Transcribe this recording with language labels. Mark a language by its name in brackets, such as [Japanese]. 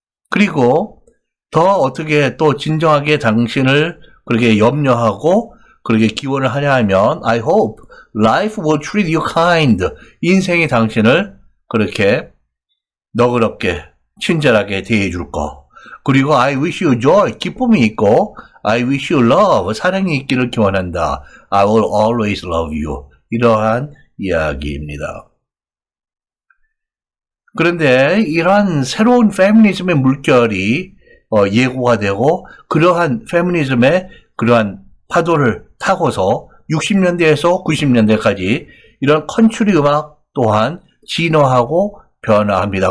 [Korean] 그리고 더 어떻게 또 진정하게 당신을 그렇게 염려하고 그렇게 기원을 하냐 하면 [English] I hope life will treat you kind. [Korean] 인생이 당신을 그렇게 너그럽게 친절하게 대해줄 거. 그리고 [English] I wish you joy. [Korean] 기쁨이 있고 [English] I wish you love. [Korean] 사랑이 있기를 기원한다. [English] I will always love you. [Korean] 이러한 이야기입니다. 그런데 이러한 새로운 페미니즘의 물결이 예고가 되고 그러한 페미니즘의 그러한 파도를 타고서 60년대에서 90년대까지 이런 컨트리 음악 또한 진화하고 변화합니다.